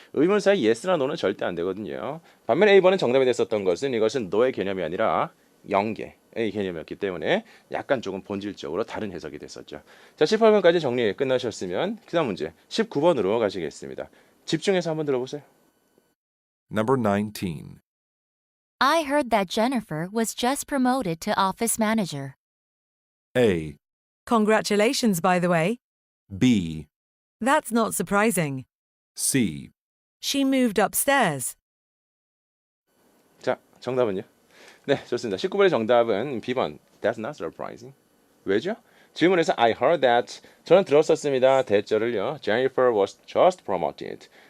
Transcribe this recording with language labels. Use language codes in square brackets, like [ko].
[ko] 의문사의 yes나 no는 절대 안 되거든요. 반면에 A번은 정답이 됐었던 것은 이것은 no의 개념이 아니라 0개의 개념이었기 때문에 약간 조금 본질적으로 다른 해석이 됐었죠. 자 18번까지 정리 끝나셨으면 그 다음 문제 19번으로 가시겠습니다. 집중해서 한번 들어보세요. [en] Number 19. I heard that Jennifer was just promoted to office manager. A. Congratulations, by the way. B. That's not surprising. C. She moved upstairs. [ko] 자 정답은요? 네 좋습니다. 19번의 정답은 B번 [en] That's not surprising. [ko] 왜죠? 질문에서 [en] I heard that [ko] 저는 들었었습니다. 대절을요. [en] Jennifer was just promoted.